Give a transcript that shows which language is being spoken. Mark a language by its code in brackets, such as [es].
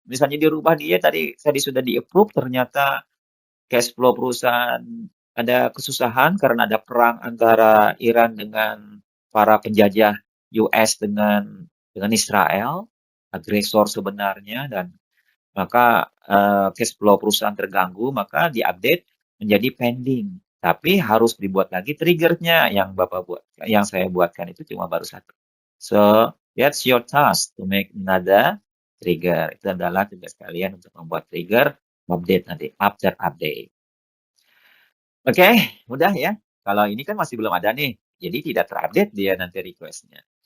[id] Misalnya dirubah dia tadi sudah di-approve ternyata cash flow perusahaan ada kesusahan karena ada perang antara Iran dengan para penjajah US dengan Israel, agresor sebenarnya dan maka cash flow perusahaan terganggu, maka diupdate menjadi pending. Tapi harus dibuat lagi triggernya yang saya buatkan itu cuma baru satu. [en] So that's your task to make another trigger. [id] Itu adalah tugas kalian untuk membuat trigger update nanti [en] after update. [id] Oke, mudah ya. Kalau ini kan masih belum ada nih, jadi tidak terupdate dia nanti requestnya.